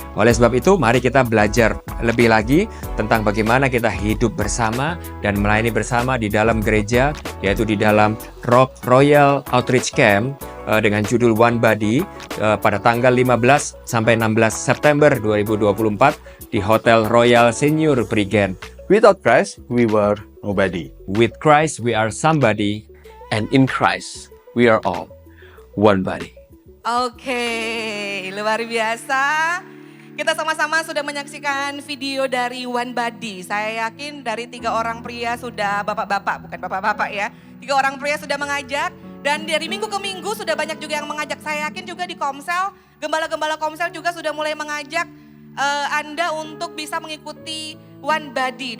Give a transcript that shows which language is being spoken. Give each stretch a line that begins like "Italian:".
Indonesian: Oleh sebab itu, mari kita belajar lebih lagi tentang bagaimana kita hidup bersama dan melayani bersama di dalam gereja, yaitu di dalam Royal Outreach Camp dengan judul One Body pada tanggal 15 sampai 16 September 2024 di Hotel Royal Senior Prigen.
English: Without Christ, we were nobody. With Christ, we are somebody. And in Christ, we are all one body.
Indonesian: Oke, luar biasa. Kita sama-sama sudah menyaksikan video dari One Body. Saya yakin dari 3 orang pria sudah bapak-bapak, bukan bapak-bapak ya. 3 orang pria sudah mengajak. Dan dari minggu ke minggu sudah banyak juga yang mengajak. Saya yakin juga di Komsel, gembala-gembala Komsel juga sudah mulai mengajak Anda untuk bisa mengikuti One Body.